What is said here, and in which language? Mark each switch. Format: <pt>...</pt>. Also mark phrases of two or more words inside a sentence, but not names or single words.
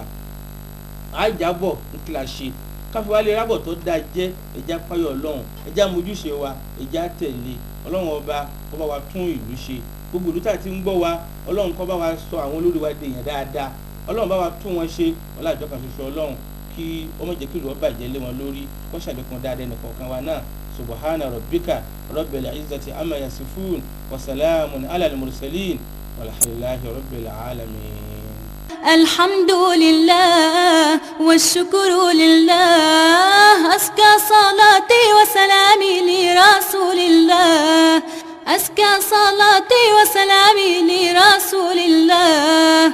<yo>a jábọ̀ ní kí la ṣe káfí wálé rábọ̀ tó dáa jẹ́ ẹja páyọ̀ ọlọ́run, ẹja mójúṣe wa, ẹja tẹ̀lé ọlọ́run ọba kó bá wa tún ìlú ṣe. gbogbo ìlú tá a ti ń gbọ́ wa, ọlọ́run kó bá wa sọ àwọn olórí wa dèèyàn dáadáa, ọlọ́run bá wa tún wọn ṣe ọlá ìjọ kan ṣoṣo ọlọ́run, kí ó má jẹ́ kí ìlú ọba ìjẹ́ lé wọn lórí, kó ṣàlékún dáadáa ẹnìkọ̀ọ̀kan wa náà.</yo> <ar>سبحان ربك رب العزة عما يصفون وسلام على المرسلين والحمد لله رب العالمين. الحمد لله والشكر لله أزكى صلاتي وسلامي لرسول الله أزكى صلاتي وسلامي لرسول الله</ar>